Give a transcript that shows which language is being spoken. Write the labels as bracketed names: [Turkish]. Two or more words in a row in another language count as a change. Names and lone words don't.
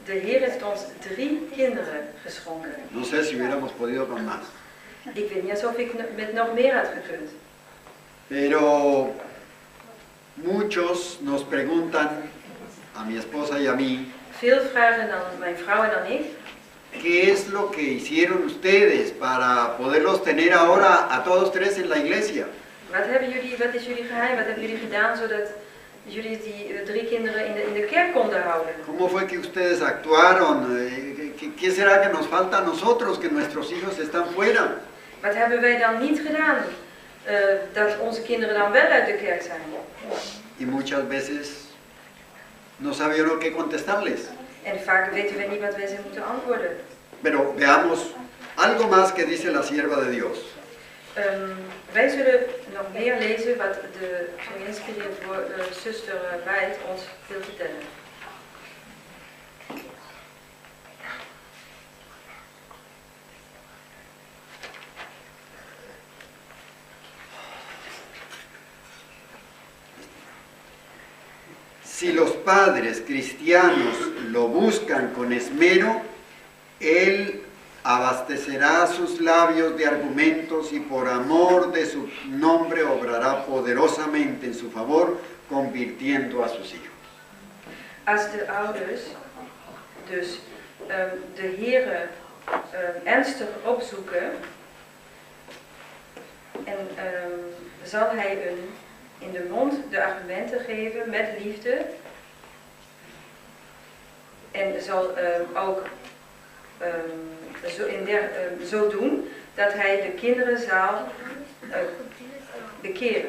[Dutch] De Heer heeft ons 3 kinderen geschonken. [Spanish] No sé si hubiéramos podido con más. [Dutch] Ik weet niet alsof ik met nog meer had gekund. [Spanish] Pero muchos nos preguntan, a mi esposa y a mí, [Dutch] Veel vragen dan mijn vrouw en dan ik. [Spanish] ¿qué es lo que hicieron ustedes para poderlos tener ahora a todos 3 en la iglesia? [Dutch] Wat is jullie geheim? Wat hebben jullie gedaan zodat jullie die 3 kinderen in de kerk konden houden? [Spanish] ¿Cómo fue que ustedes actuaron? ¿Qué será que nos falta a nosotros, que nuestros hijos están fuera? [Dutch] Wat hebben wij dan niet gedaan? Dat onze kinderen dan wel uit de kerk zijn. [Spanish] Y muchas veces no sabe uno qué contestarles. [Dutch] En vaak weten wij niet wat wij ze moeten antwoorden. [Spanish] Pero veamos algo más que dice la sierva de Dios. [Dutch] Wij zullen nog meer lezen wat de geïnspireerd zuster Bijt ons wil vertellen. [Spanish] Si los padres cristianos lo buscan con esmero, Él abastecerá sus labios de argumentos y por amor de su nombre obrará poderosamente en su favor, convirtiendo a sus hijos. [Dutch] Als de ouders dus de Heere ernstig opzoeken, en zal Hij hun in de mond de argumenten geven met liefde en zal ook zo doen dat Hij de kinderen zal bekeren.